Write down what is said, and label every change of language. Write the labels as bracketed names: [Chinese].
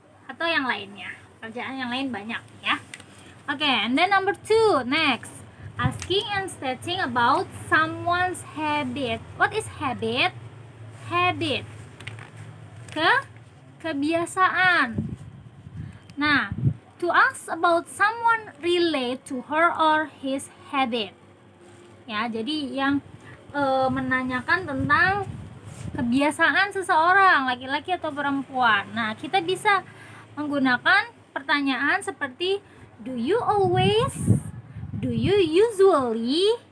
[Indonesian] Atau yang lainnya, pekerjaan yang lain banyak ya. [English] Oke, and then number 2, next, asking and stating about someone's habit. What is habit? [Indonesian] Habit, kebiasaan. [English] Nah, to ask about someone relate to her or his habit. [Indonesian] Ya, jadi yang menanyakan tentang kebiasaan seseorang, laki-laki atau perempuan. Nah, kita bisa menggunakan pertanyaan seperti [English] do you always, do you usually.